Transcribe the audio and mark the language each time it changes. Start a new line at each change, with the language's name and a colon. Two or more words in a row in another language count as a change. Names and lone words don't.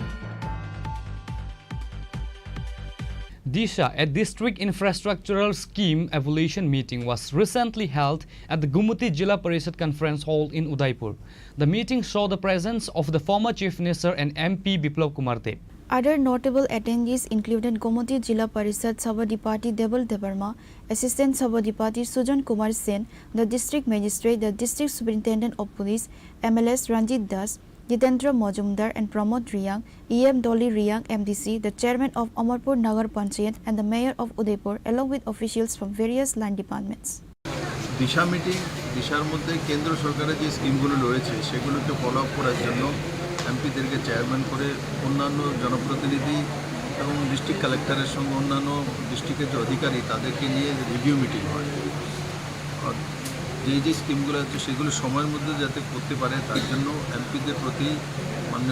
English: Disha, a district infrastructural scheme evaluation meeting was recently held at the Gumuti Jilla Parishad Conference Hall in Udaipur. The meeting saw the presence of the former Chief Minister and MP Biplav Kumar Deb. Other notable attendees included Gumuti Jilla Parishad Sabadipati Debal Debarma, Assistant Sabadipati Sujan Kumar Sen, the District Magistrate, the District Superintendent of Police, MLS Ranjit Das, Jitendra Mojumdar and Pramod Riyang, EM Dolly Riyang MDC, the Chairman of Amarpur Nagar Panchayat and the Mayor of Udaipur along with officials from various land departments.
Bangla: দিশা মিটিং দিশার মধ্যে কেন্দ্র সরকারের যে স্কিমগুলো রয়েছে সেগুলোকে
English: follow up
Bangla: করার জন্য এমপিদেরকে চেয়ারম্যান করে অন্যান্য জনপ্রতিনিধি এবং
English: district collector's
Bangla: সঙ্গে অন্যান্য ডিস্ট্রিক্টের যে অধিকারী তাদেরকে নিয়ে
English: review meeting
Bangla: হয় যে স্কিমগুলো আছে সেগুলো সময়ের মধ্যে যাতে করতে পারে তার জন্য এমপিদের প্রতি মাননীয়